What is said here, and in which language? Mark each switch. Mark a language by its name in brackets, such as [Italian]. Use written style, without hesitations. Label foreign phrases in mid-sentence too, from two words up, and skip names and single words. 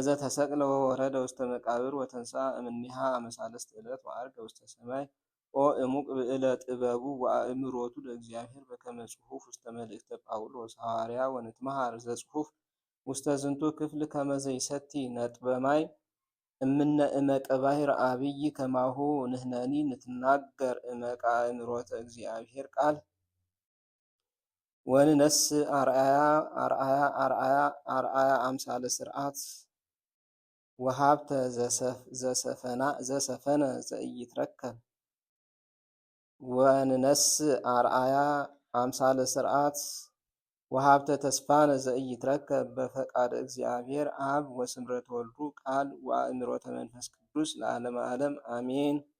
[Geez] ተሰቅለ ወወረደ ውስተ መቃብር ወተንሥአ እምኔሃ አመ ሣልስት ዕለት ወዐርገ ውስተ ሰማይ ኦ እሙቅ ብዕለ ጥበቡ ወአእምሮቱ ለእግዚአብሔር በከመ ጽሑፍ ውስተ መልእክተ ጳውሎስ ሐዋርያ ወንትመሃር ዘጽሑፍ ውስተ ዝንቱ ክፍል ከመ ዘይሰቲ ነጥበ ማይ እምነ እመቀ ባሕር አብይ ከማሁ ንሕነኒ ንትናገር እመቃ አእምሮተ እግዚአብሔር ቃል ወንነስ አርአያ አምሳለ ስርዓት ወሀብተ ዘሰፈነ ዘኢይትረከብ ወንነስ አርአያ አምሳለ ስርዓት ወሀብተ ተስፋነ ዘኢይትረከብ በፈቃደ እግዚአብሔር አብ ወስምረተ ወልዱ ቃል ወአእምሮተ መንፈስ ቅዱስ ለዓለመ ዓለም አሜን።